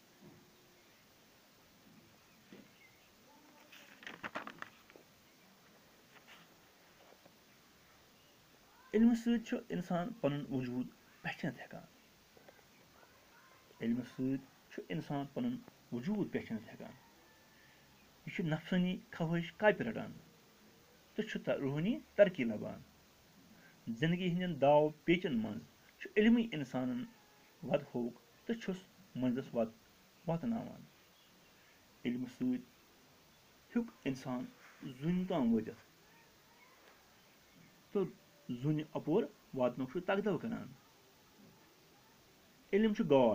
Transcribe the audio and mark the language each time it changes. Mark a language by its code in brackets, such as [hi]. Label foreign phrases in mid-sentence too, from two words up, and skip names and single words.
[ks] इल्म सत इंसान पन वजूद पहचान हेकान इल्म सत इंसान पन वजूद पहचान हेकान यह नफसानी ख्वाहिश काप रटान तो रूहानी तरक्की लबान जिंदगी हंदन दाव पेचन मज इल्म इंसान वद होक तो छुस मंजस वातनावान इल्म सत हेक इंसान जुन ताम वतित तो जुन अपोर वातनुक तगदव करान इल्म